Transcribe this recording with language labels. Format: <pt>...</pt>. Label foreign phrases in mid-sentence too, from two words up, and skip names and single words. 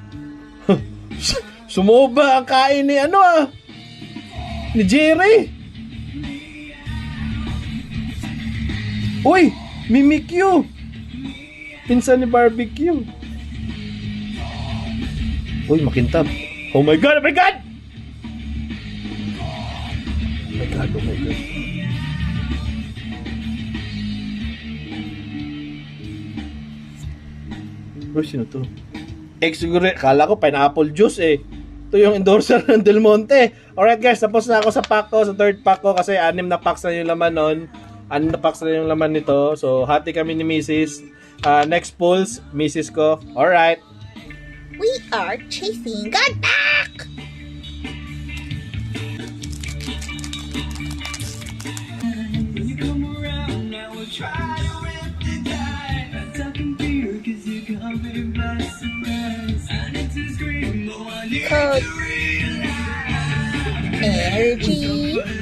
<tl>Sumuba ang kain ni ano ah. Ni Jerry. Uy! Mimikyu. Pinsan ni Barbecue. Uy, makintab.</tl> <en>Oh my God! Oh my God! Oh my God! Oh my God!</en> <tl>Uy, sino to? Siguro, kala ko</tl> <en>pineapple juice</en> <tl>eh. Ito yung endorser ng Del Monte.</tl> <en>Alright guys,</en> <tl>tapos na ako sa pack ko, sa third pack ko kasi 6 na packs na yung laman nun. 6 na packs na yung laman nito. So, hati kami ni Mrs.</tl> <en>Next pulls, Mrs. ko. Alright. We are chasing God Pack! Code Energy</en>